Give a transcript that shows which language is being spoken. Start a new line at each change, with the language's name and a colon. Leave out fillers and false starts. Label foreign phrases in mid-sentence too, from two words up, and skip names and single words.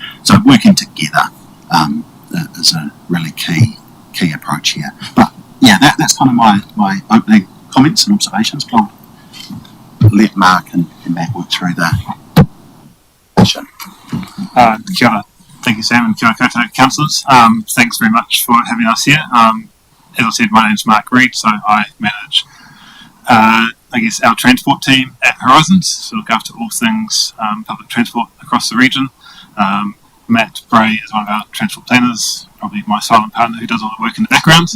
English: So working together is a really key approach here. But yeah, that's kind of my opening comments and observations. I'll let Mark and Matt work through the
Māori: Kia ora.
English: Thank you, Sam, and
Māori: kia ora koutou
English: councillors. Thanks very much for having us here. As I said, my name's Mark Reid, so I manage our transport team at Horizons, so look after all things public transport across the region. Matt Bray is one of our transport planners, probably my silent partner who does all the work in the background.